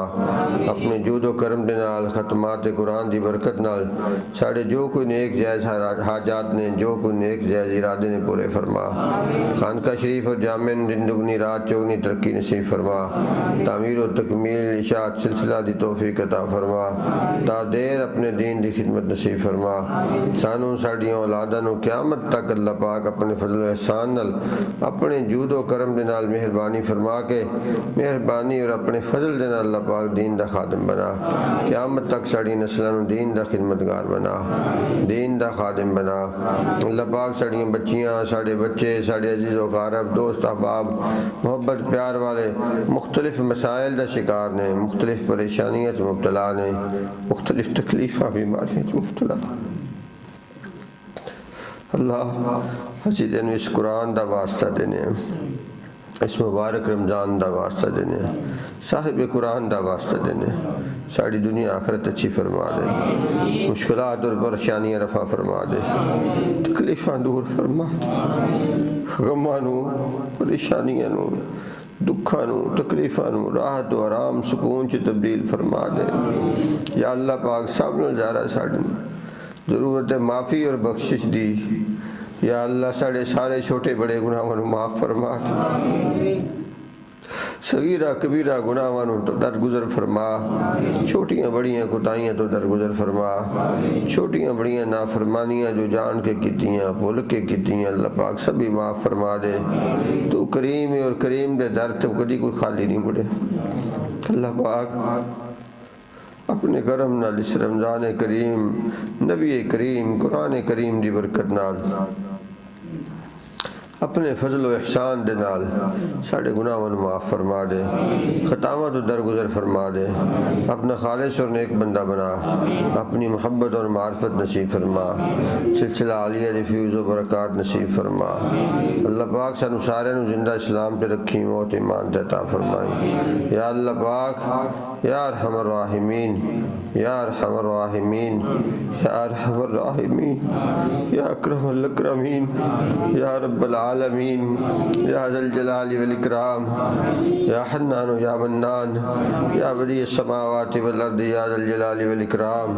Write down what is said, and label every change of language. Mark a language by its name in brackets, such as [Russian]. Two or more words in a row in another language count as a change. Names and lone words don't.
[Punjabi] اپنے جود و کرم دے نال ختمات قرآن دی برکت نال ساڑھے جو کوئی نیک جائز حاجات نے، جو کوئی نیک جائز ارادے نے پورے فرما. خانقاہ شریف اور جامع دندگنی رات چوگنی ترقی نصیب فرما. تعمیر و تکمیل اشاعت سلسلہ دی توفیق عطا فرما. تا دیر اپنے دین دی خدمت نصیب فرما. سانوں ساڑیاں اولاداں نو قیامت تک اللہ پاک اپنے فضل و احسان نال اپنے جود و کرم دے نال مہربانی فرما کے مہربانی اور اپنے فضل دے نال اللہ پاک دین دا خادم بنا. قیامت تک ساڑی نسلاں نو دین دا خدمتگار بنا، دین دا خادم بنا. اللہ پاک ساڑیاں بچیاں، ساڑے بچے، ساڑے عزیز و اقارب، دوست احباب، محبت پیار والے مختلف مسائل دا شکار نے، مختلف پریشانیاں سے مبتلا نے، مختلف تکلیفاں بیماریاں سے مبتلا. اللہ اسی دن اس قرآن دا واسطہ دینے، اس مبارک رمضان دا واسطہ دینے، صاحب قرآن دا واسطہ دینے. ساری دنیا آخرت اچھی فرما دے، مشکلات اور پریشانیاں رفع فرما دے، تکلیفاں دور فرما دے، غماں نو، پریشانیاں نو، دکھاں نو، تکلیفاں نو راحت و آرام سکون چ تبدیل فرما دے. یا اللہ پاک سب نال زیادہ ساڈی ضرورت معافی اور بخشش دی. یا اللہ ساڑے سارے چھوٹے بڑے گناہاں نو معاف فرما دے، صغیرہ کبیرہ گناہاں نو تو درگزر فرما. چھوٹیاں بڑیاں کوتاہیاں تو درگزر فرما. چھوٹیاں بڑیاں نافرمانیاں جو جان کے کیتیاں، بھول کے کیتیاں، اللہ پاک سبھی معاف فرما دے. تو کریم ہے اور کریم دے در تو کبھی کوئی خالی نہیں مڑے. اللہ پاک اپنے کرم نال اس رمضان کریم، نبی کریم، قرآن کریم دی برکت نال اپنے فضل و احسان دے نال ساڑے گناہاں نو معاف فرما دے، خطاواں تو درگزر فرما دے. اپنا خالص اور نیک بندہ بنا، اپنی محبت اور معرفت نصیب فرما. سلسلہ عالیہ دی فیض و برکات نصیب فرما. اللہ پاک سانو سارے نو زندہ اسلام پہ رکھی، موت ایمان تے عطا فرمائی. [Arabic] یا اللہ پاک یا ارحم الراحمین یا ارحم الراحمین یا ارحم الراحمین یا اکرم الاکرمین یا رب العالمین یا ذا الجلال والاکرام یا حنان یا منان یا بدیع السماوات والارض یا ذا الجلال والاکرام۔